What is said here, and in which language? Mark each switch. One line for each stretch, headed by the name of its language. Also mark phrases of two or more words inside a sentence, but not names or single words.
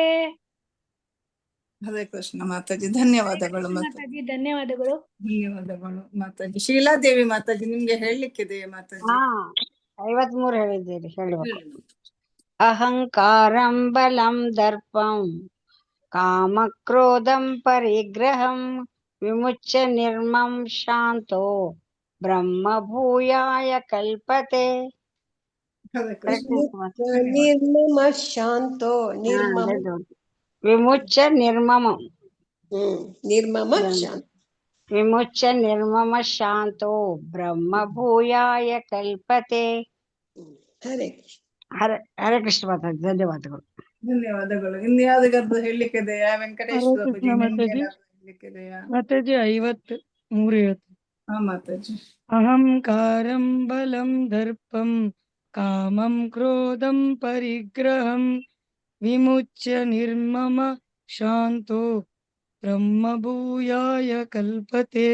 Kannada: ಹರೇ ಕೃಷ್ಣ ಮಾತಾಜಿ, ಧನ್ಯವಾದಗಳು ಮಾತಾಜಿ, ಧನ್ಯವಾದಗಳು. ಧನ್ಯವಾದಗಳು ಮಾತಾಜಿ. ಶೀಲಾದೇವಿ ಮಾತಾಜಿ, ನಿಮ್ಗೆ ಹೇಳಲಿಕ್ಕಿದೆ ಮಾತಾಜಿ? 53 ಹೇಳಿದ್ದೀರಿ, ಹೇಳುವ.
Sanskrit: ಅಹಂಕಾರಂ ಬಲಂ ದರ್ಪಂ ಕಾಮಕ್ರೋಧಂ ಪರಿಗ್ರಹಂ ವಿಮುಚ್ಯ ನಿರ್ಮಂ ಶಾಂತೋ ಬ್ರಹ್ಮಭೂಯಾಯ ಕಲ್ಪತೆ. ನಿರ್ಮಮ ಶಾಂತೋ ನಿರ್ಮಮ ವಿಮುಚ್ಯ ನಿರ್ಮಮ ನಿರ್ಮಮ ಶಾಂತ ವಿಮುಚ್ಯ ನಿರ್ಮಮ ಶಾಂತೋ ಬ್ರಹ್ಮಭೂಯಾಯ ಕಲ್ಪತೆ.
Kannada: ಹರೇ ಹರೇ ಕೃಷ್ಣ ಮಾತಾಜಿ, ಧನ್ಯವಾದಗಳು. ಧನ್ಯವಾದಗಳು. ಇನ್ಯಾವುದಾದ್ರು ಹೇಳಲಿಕ್ಕೆ ಇದೆಯಾ? ವೆಂಕಟೇಶ್ ಹರೇ ಬಾಬುಜಿ, ಕೃಷ್ಣ ನಿಮ್ಗೆ ಮಾತಾಜಿ. ಏನಾದ್ರು ಹೇಳಲಿಕ್ಕೆ ಇದೆಯಾ? ಮಾತಾಜಿ 53 ಹೇಳ್ತೀನಿ. ಹಾ ಮಾತಾಜಿ.
Sanskrit: ಅಹಂಕಾರಂ ಬಲಂ ದರ್ಪಂ ಕಾಮಂ ಕ್ರೋಧಂ ಪರಿಗ್ರಹಂ ವಿಮುಚ್ಯ ನಿರ್ಮಮ ಶಾಂತೋ ಬ್ರಹ್ಮಭೂಯಾಯ ಕಲ್ಪತೆ.